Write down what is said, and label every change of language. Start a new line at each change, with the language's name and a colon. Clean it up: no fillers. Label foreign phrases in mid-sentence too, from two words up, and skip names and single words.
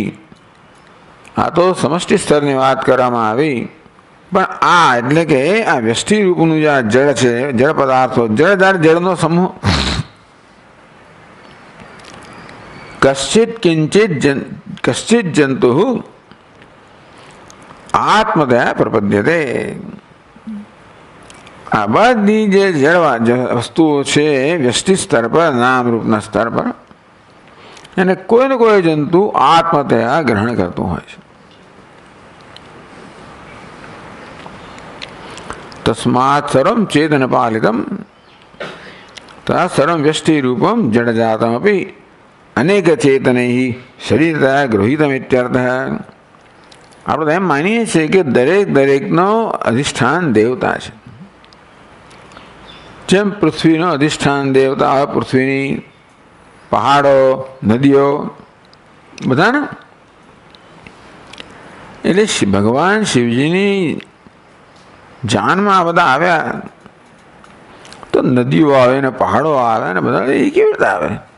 Gujarati: આ તો સમષ્ટિ સ્તરની વાત કરવામાં આવી, પણ આ એટલે કે આ વ્યષ્ટિ રૂપનું જે જળ છે, જળ પદાર્થો, જળધાર જળનો સમૂહ,
Sanskrit: कश्चित किंचित कश्चित जंतु आत्मदया प्रपद्यते.
Gujarati: આ બધી જે જળ વસ્તુઓ છે વ્યષ્ટિ સ્તર પર, નામરૂપના સ્તર પર, અને કોઈ ને કોઈ જંતુ આત્મતયા ગ્રહણ કરતું હોય છે.
Sanskrit: तस्मात् सर्वं चेतन पालितम तथा सर्वं व्यष्टि रूपम जड़जातमपि अनेक चेतनैः शरीरतः गृहीतमित्यर्थः।
Gujarati: આપણે એમ માનીએ છીએ કે દરેકનો અધિષ્ઠાન દેવતા છે. જેમ પૃથ્વીનો અધિષ્ઠાન દેવતા હોય, પૃથ્વીની પહાડો, નદીઓ બધાને, એટલે ભગવાન શિવજીની જાનમાં આ બધા આવ્યા તો નદીઓ આવે ને પહાડો આવે ને બધા એ કેવી રીતે આવે?